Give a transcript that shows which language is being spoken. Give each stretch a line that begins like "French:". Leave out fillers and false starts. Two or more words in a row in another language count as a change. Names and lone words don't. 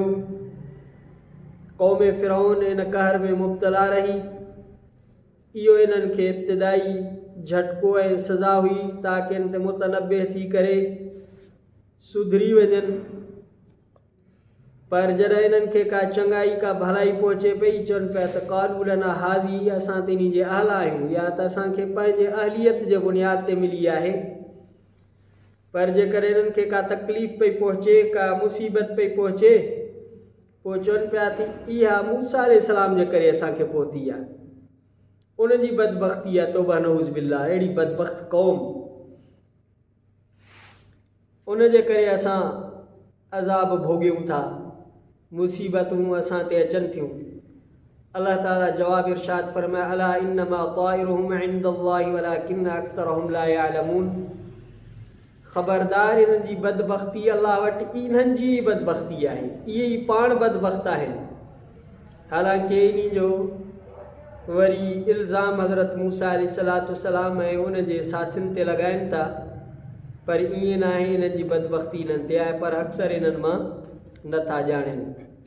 Sindhi: क़ौम फ़िरौन इन कहर में मुब्तला रही। इहो इन्हनि खे इब्तिदाई झटको ऐं सज़ा हुई ताकी इन ते मुतनब्बिह थी करे सुधरी वञनि। पर जॾहिं इन्हनि खे का चङाई का भलाई पहुचे पई, चवनि पिया त
Arabic: قالوا لنا هذه,
Sindhi: असां त इन जे अहल आहियूं, या त असांखे पंहिंजे अहलियत जे बुनियाद ते मिली आहे। पर जेकर इन्हनि खे का तकलीफ़ पई पहुचे, का मुसीबत पई पहुचे, पोइ चवनि पिया त इहा मूसा अलैहिस्सलाम जे करे असांखे पहुती आहे। उनजी बदबख्ती आहे, तौबा
Arabic: نعوذ بالله,
Sindhi: अहिड़ी बदबख्त क़ौम, उन जे करे असां अज़ाब भोॻियूं था, मुसीबतूं असां ते अचनि थियूं। अल्लाह ताला जवाब इरशाद फरमाए,
Arabic: ألا إنما طائرهم عند الله ولكن أكثرهم لا يعلمون.
Sindhi: ख़बरदार, इन्हनि जी बदबख्ती अल्लाह वटि इन्हनि जी बदबख्ती आहे, इहे ई पाण बदबख्त आहिनि। हालांकि इन जो वरी इल्ज़ाम हज़रत मूसा अलैहिस्सलाम ऐं उन जे साथियुनि ते लॻाइनि था, पर ईअं न आहे, इन्हनि जी बदबख्ती इन्हनि ते आहे, पर अक्सर इन्हनि मां नथा ॼाणनि।